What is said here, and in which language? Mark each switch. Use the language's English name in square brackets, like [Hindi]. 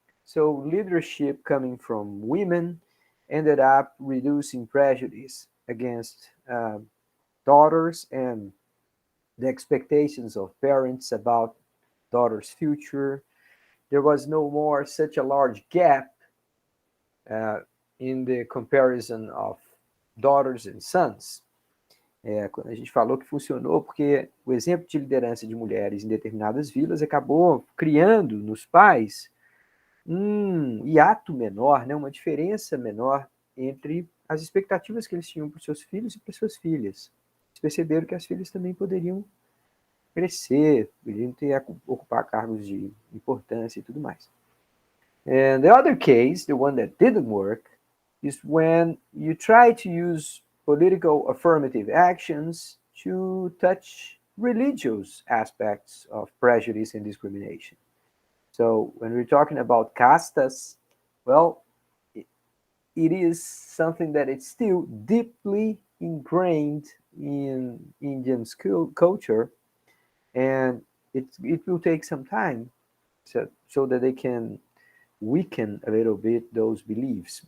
[English] So leadership coming from women ended up reducing prejudice against daughters and the expectations of parents about daughters' future. There was no more such a large gap uh, in the comparison of daughters and sons. [Portuguese] Quando a gente falou que funcionou porque o exemplo de liderança de mulheres em determinadas vilas acabou criando nos pais um hiato menor, né, uma diferença menor entre as expectativas que eles tinham para os seus filhos e para suas filhas. Eles perceberam que as filhas também poderiam crescer, poderiam ocupar cargos de importância e tudo mais. [English] And the other case, the one that didn't work, is when you try to use political affirmative actions to touch religious aspects of prejudice and discrimination. So when we're talking about castas, well, it is something that is still deeply ingrained in Indian culture, and it will take some time so that they can weaken a little bit those beliefs.